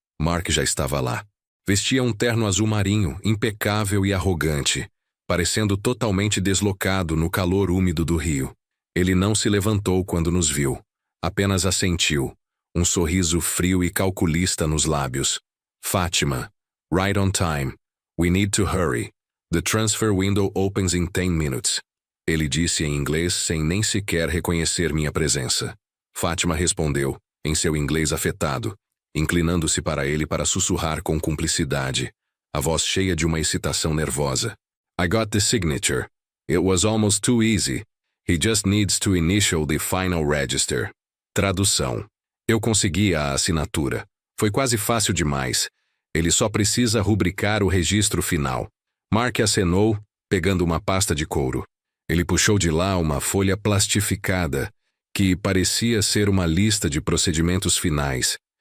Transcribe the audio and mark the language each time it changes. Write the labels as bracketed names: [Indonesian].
[Portuguese] Mark já estava lá. Vestia um terno azul marinho, impecável e arrogante, parecendo totalmente deslocado no calor úmido do rio. Ele não se levantou quando nos viu. Apenas assentiu, um sorriso frio e calculista nos lábios. [English] Fátima, right on time. We need to hurry. The transfer window opens in 10 minutes. [Portuguese] Ele disse em inglês sem nem sequer reconhecer minha presença. Fátima respondeu, em seu inglês afetado, inclinando-se para ele para sussurrar com cumplicidade, a voz cheia de uma excitação nervosa. [English] I got the signature. It was almost too easy. He just needs to initial the final register. [Portuguese] Tradução. Eu consegui a assinatura. Foi quase fácil demais. Ele só precisa rubricar o registro final. Mark acenou, pegando uma pasta de couro. Ele puxou de lá uma folha plastificada, que parecia ser uma lista de procedimentos finais.